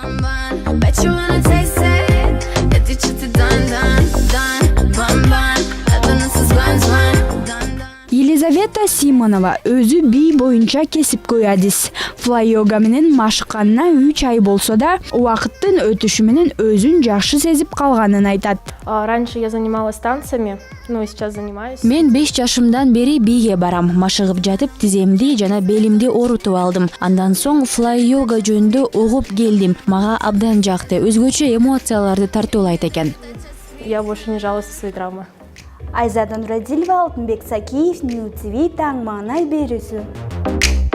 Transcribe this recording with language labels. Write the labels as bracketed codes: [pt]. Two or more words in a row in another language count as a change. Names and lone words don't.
[ky] Елизавета Симонова өзү бий боюнча кесипкөй адис. Флай-йога менен машыкканына 3 ай болсо да, убакыттын өтүшү менен өзүн жакшы сезип калганын айтат. [ru] Раньше я занималась танцами, но сейчас занимаюсь. [ky] Мен 5 жашымдан бери бийге барам. Машыгып жатып, тиземди жана белимди оорутуп алдым. Андан соң флай-йога жөнүндө угуп келдим. Мага абдан жакты, өзгөчө эмоцияларды тартуулайт экен. [ru] Я больше не жалуюсь на свои травмы. [ky] Айзада Нурадилова, Алтынбек Сакиев, Нью ТВ, таң маңнай берүүсү.